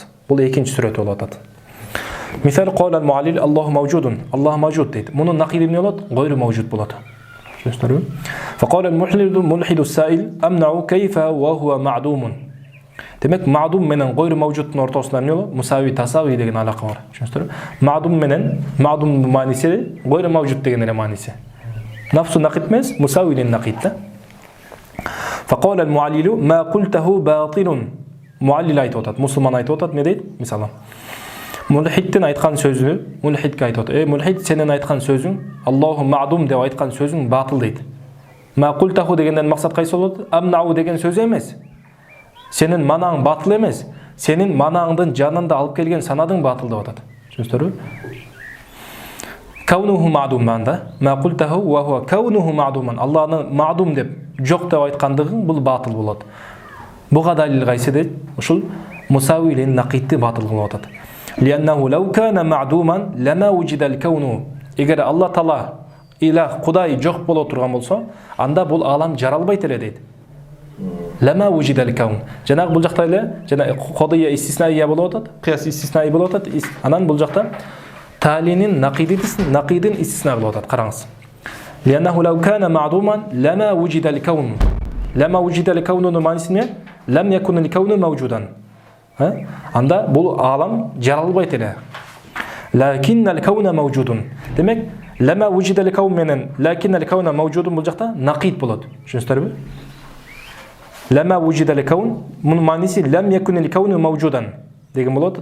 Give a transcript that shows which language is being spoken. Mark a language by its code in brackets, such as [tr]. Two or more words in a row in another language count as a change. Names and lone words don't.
[ky] Бул экинчи сүрөтү болуп атат. [ar] Мисал قال المعلل الله موجود. [ky] Аллах mawjud дейт. Мунун нақиди эмне болот? [ar] غير موجود [ky] болот. Түшүндүрбү? [ar] فقال الملحد السائل أمنع كيف وهو معدوم. [ky] Демек, маъдум менен [ar] غير موجود [ky] ортосунда эмне болот? [ar] مساوي تساوي [ky] деген алака бар. Түшүндүрбү? Маъдум менен маъдумдун мааниси [ar] غير موجود [ky] деген эле мааниси. [ar] نفس النقيض [ky] эмес, [ar] مساو للنقيض [ky] да. [ar] فقال المعلل ما قلته باطل. [ky] Муаллил айтып атат, мусулман айтып атат, не дейт? Мисалы, мулхидтин айткан сөзү, мулхидке айтып атат. Мулхид, сенин айткан сөзүң, [ar] الله معدوم [ky] деп айткан сөзүң батыл дейт. [ar] ما قلته [ky] дегенден максат кайсы болот? Амнау деген сөз эмес. Сенин манаң батыл эмес. Сенин манаңдын жанында алып келген санадың батыл деп атат. Түшүндүрбү? [ar] كونه معدوما [ky] да. [ar] ما قلته وهو كونه معدوما. [ky] Аллахны маъдум деп жок деп айткандыгың бул батыл болот. Буга далил кайсы дейт? Ушул [ar] مساو للنقيض [ky] батыл кылып атат. [ar] لأنه لو كان معدوما لما وجد الكون. [ky] Эгер Алла Таала илах Кудай жок боло турган болсо, анда бул алам жаралбайт эле дейт. [ar] لما وجد الكون. [ky] Жанагы бул жакта эле, жана [ar] قضية استثنائية [ky] болуп атат, [ar] قياس استثنائي [ky] болуп атат. Анан бул жакта таалинин нақидин истисна болуп атат. Караңыз. [ar] لأنه لو كان معدوما لما وجد الكون. لما وجد الكون [ky] мааниси эмне? [ar] لم يكن الكون موجودا. [ky] Анда бул алам жаралбайт эле. [ar] لكن الكون موجود. Демек, لما وجد الكون менен لكن الكون موجود [ky] бул жакта нақид болот. Түшүнүздөрбү? [ar] لما وجد الكون [ky] мунун мааниси [ar] لم يكن الكون موجودا [ky] деген болот.